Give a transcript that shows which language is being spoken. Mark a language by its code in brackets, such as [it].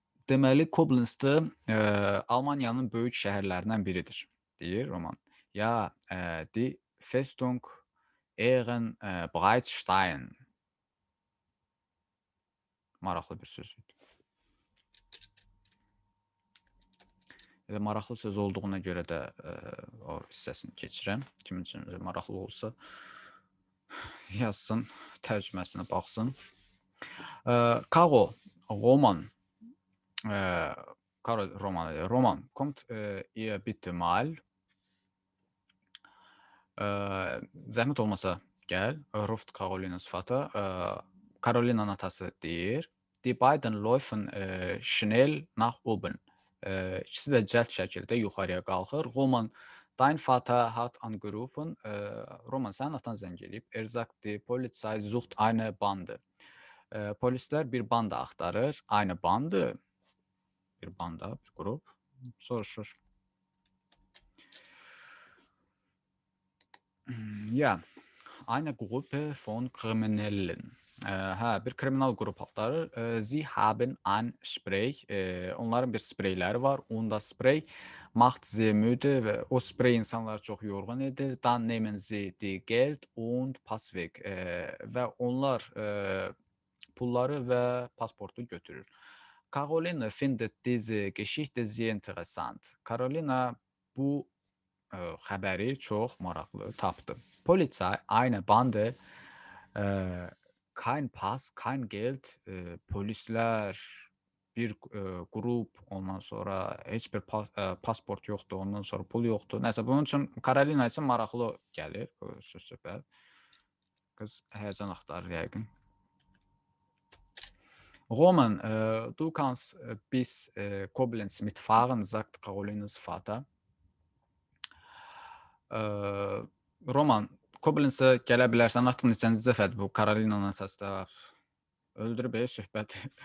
[az] Deməli, Koblenzdə Almaniyanın böyük şəhərlərindən biridir, deyir Roman. [de] Ja, die Festung Ehrenbreitstein. [az] Maraqlı bir söz idi. Elə maraqlı söz olduğuna görə də o hissəsini keçirəm. Kimin üçün maraqlı olsa yazsın, tərcüməsinə baxsın. [de] Caro, Roman. Roman, kommt ihr bitte mal. [az] Zəhmət olmasa gəl, [de] ruft Carolinas Vater. [az] Carolina'nın atası deyir. [de] Die beiden laufen schnell nach oben. [az] İkisi də cəld şəkildə yuxarıya qalxır. [de] Roman, dein Vater hat angerufen. [az] Roman, sənin atan zəng eləyib. [de] Sagt, die Polizei sucht eine Bande. [az] Polislər bir banda axtarır. [de] Eine Bande. [az] Bir banda, bir grup. Soruşur. [de] Ja, eine Gruppe von Kriminellen. [az] Bir kriminal grup axtarır. [de] Sie haben ein Spray. [az] Onların bir spreyləri var. [de] Und das Spray macht sie müde [az] və o sprey insanları çox yorğun edir. [de] Dann nehmen sie die Geld und pass weg. [az] Və onlar pulları və pasportu götürür. [de] Carolina findet diese Geschichte sehr interessant. [az] Carolina bu xəbəri çox maraqlı tapdı. [de] Polizei, eine Bande, kein Pass, kein Geld, [az] polislər, bir qrup, ondan sonra heç bir pasport yoxdur, ondan sonra pul yoxdur. Nəsə, bunun üçün Carolina üçün maraqlı gəlir bu söz-söhbət. Qız həyəcan axtarır yəqin. [de] Roman, du kannst bis Koblenz mitfahren, sagt Carolinas Vater. [az] Roman, Koblenzə gələ bilərsən. Artıq neçənci dəfədir bu Carolina'nın atası da öldürüb söhbəti.